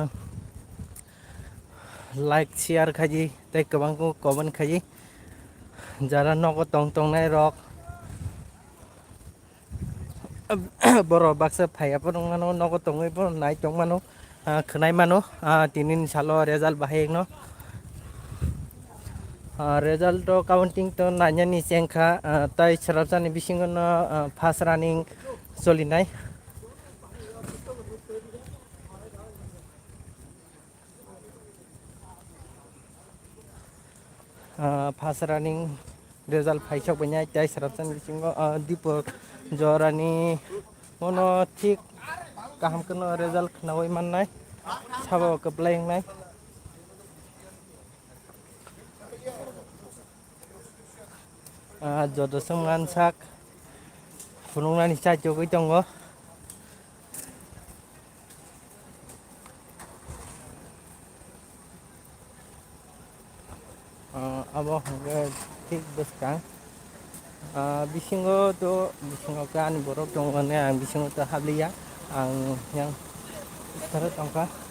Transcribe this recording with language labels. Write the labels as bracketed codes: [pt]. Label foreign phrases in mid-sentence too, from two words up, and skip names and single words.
[en] like share [trp] khaji tei KWBANG ko comment khaji jara nogo tongnai rok boro baksa phaya porongmano nogo tongoi bo nai tongmano khnai mano tinin salo result bahayno result to counting to nanyani sengkha tai sarapsani bisingono [en] first running [trp] solinai [en] first running [trp] result phaisok banyai tai sarapsani bisingo dipor jorani mono thik kaham kono result khnawai mannai sabo KWBANG jodo semngan sak phunungani cha jogoi tongo abo thik beskang bisingo kan borok tongone ang bisingo to habliya ang yang tarot angka